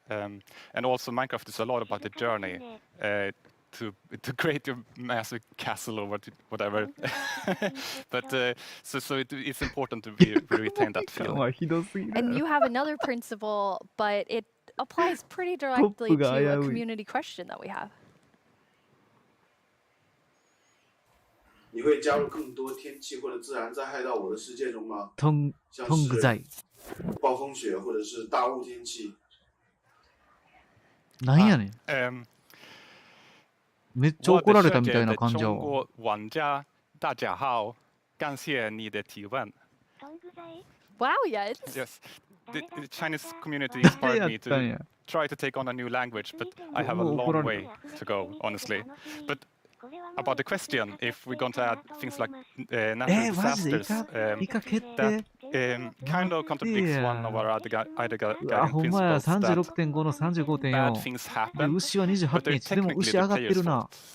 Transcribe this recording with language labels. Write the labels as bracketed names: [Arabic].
[English] And also Minecraft is a lot about the journey to create your massive castle or whatever. But so it's important to retain that feeling. [Japanese] ひどすぎる。 [English] And you have another principle, but it applies pretty directly to a community question that we have. [Chinese] 你会加入更多天气或者自然灾害到我的世界中吗？トングザイ。暴风雪或者是大雾天气。 [Japanese] なんやねん。めっちゃ怒られたみたいな感じやわ。 [Chinese] 玩家大家好，感谢你的提问。 [English] Wow, yes. Yes. the Chinese community inspired me to try to take on a new language, but I have a long way to go, honestly. But about the question, if we're going to add things like natural disasters, that kind of contradicts one of our other guiding principles that bad things happen, but they're technically the player's fault.